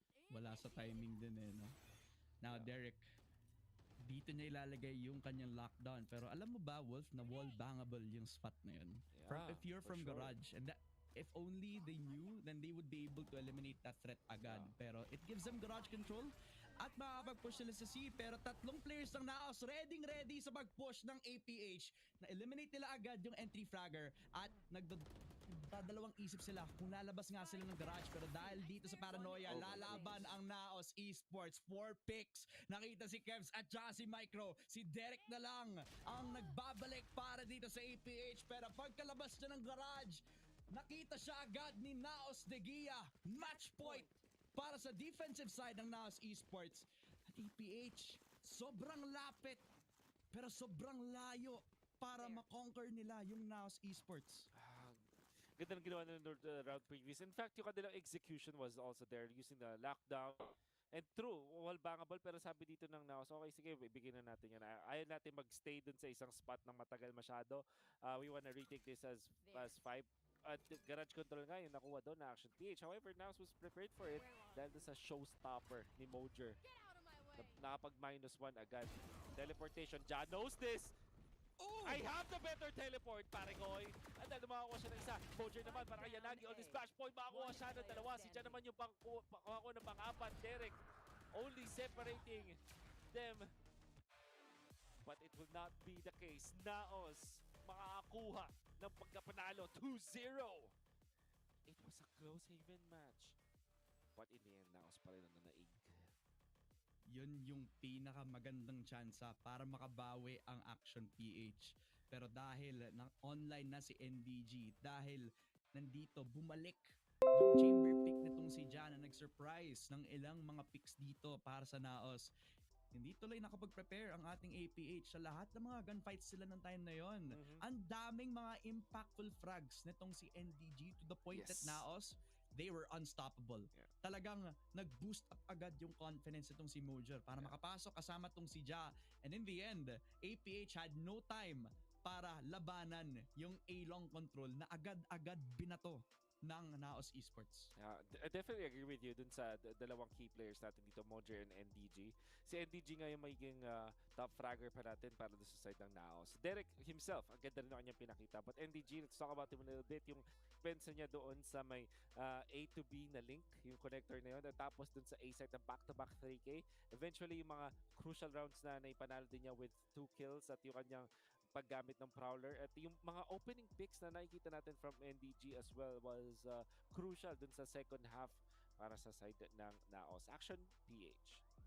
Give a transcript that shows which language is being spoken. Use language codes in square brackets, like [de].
[tl] Wala sa timing din eh, no? Now, Derek, dito niya ilalagay yung kanyang lockdown. Pero alam mo ba, Wolf, na wall bangable yung spot na yun? [en] If you're from sure. garage, and if only they knew, then they would be able to eliminate that threat agad. [tl] Pero it gives them garage control at makakapag-push sila sa C. Pero tatlong players ng NAOS ready sa pag-push ng APH. Na-eliminate nila agad yung entry fragger at nagdadalawang isip sila kung lalabas nga sila ng garage. Pero dahil dito sa paranoia, lalaban ang NAOS Esports. 4 picks. Nakita si Kevs at saka si Micro. Si Derek na lang ang nagbabalik para dito sa APH. Pero pagkalabas niya ng garage, nakita siya agad ni NAOS De Gia. Match point para sa defensive side ng NAOS Esports. At APH, sobrang lapit pero sobrang layo para makonquer nila yung NAOS Esports. Ganda ng ginawa nila round previous. [en] In fact, yung kanilang execution was also there using the lockdown. [tl] And true, wall bangable, pero sabi dito ng NAOS, okay, sige, ibigay na natin yan. Ayaw natin magstay dun sa isang spot ng matagal masyado. [en] We wanna retake this as 5. At garage control nga yung nakuha doon na Action PH. However, NAOS was prepared for it [tl] dahil sa [en] showstopper ni Mojer. [tl] Nakapag-1 agad. [en] Teleportation, Ja knows this! I have the better teleport, pare Koy. [tl] At dahil makakuha siya ng isa. Mojer naman, para kay Yanagi on this splash point. Makakuha siya ng dalawa. Si Ja naman yung pangkuha ng pang-apat. [en] Derek only separating them. But it will not be the case. [tl] NAOS makakakuha ng pagkapanalo 2-0. [en] It was a close Haven match. [tl] But in the end, NAOS pa rin ang nanaig. Yun yung pinakamagandang tsansa para makabawi ang Action PH. Pero dahil online na si NDG, dahil nandito bumalik yung chamber pick nitong si Jan na nag-surprise ng ilang mga picks dito para sa NAOS. Hindi tuloy nakapag-prepare ang ating APH sa lahat ng mga gunfights sila ng time na yon. Ang daming mga [en] impactful frags nitong si NDG to the point that NAOS, they were unstoppable. [tl] Talagang nag-boost up agad yung confidence itong si Mojer para makapasok kasama tong si Ja. [en] And in the end, APH had no time [tl] para labanan yung [en] A-long control na agad-agad binato ng NAOS Esports. I definitely agree with you [tl] dun sa dalawang key players natin dito, [en] Mojer and NDG. [tl] Si NDG nga yung magiging top fragger pa natin para doon sa side ng NAOS. Derek himself, ang ganda rin ang kanyang pinakita. [en] But NDG, let's talk about him a little bit. [tl] Yung pensa niya doon sa may A to B na link, yung connector na yun. At tapos doon sa A side ng back-to-back 3K. Eventually, yung mga crucial rounds na naipanalo din niya with 2 kills at yung kanyang paggamit ng Prowler. At yung mga opening picks na nakikita natin [en] from NDG as well was crucial [tl] dun sa second half para sa side ng NAOS. Action PH.